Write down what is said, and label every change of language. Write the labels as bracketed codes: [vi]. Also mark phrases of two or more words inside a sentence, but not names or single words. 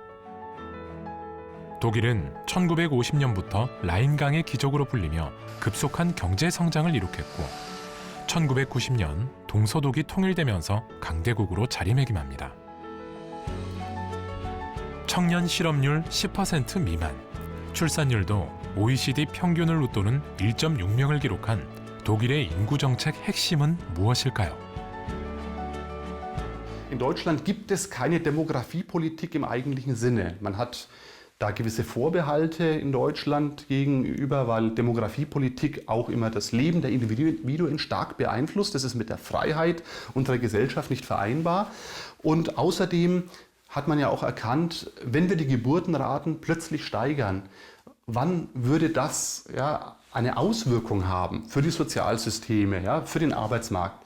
[ko] 독일은 1950년부터 라인강의 기적으로 불리며 급속한 경제 성장을 이룩했고 1990년 동서독이 통일되면서 강대국으로 자리매김합니다. 청년 실업률 10% 미만, 출산율도 OECD 평균을 웃도는 1.6명을 기록한 독일의 인구정책 핵심은 무엇일까요? [de] In Deutschland gibt es keine Demografiepolitik im eigentlichen Sinne. Man hat da gewisse Vorbehalte in Deutschland gegenüber, weil Demografiepolitik auch immer das Leben der Individuen stark beeinflusst. Das ist mit der Freiheit unserer Gesellschaft nicht vereinbar. Und außerdem hat man ja auch erkannt, wenn wir die Geburtenraten plötzlich steigern, wann würde das eine Auswirkung haben für die Sozialsysteme, für den Arbeitsmarkt?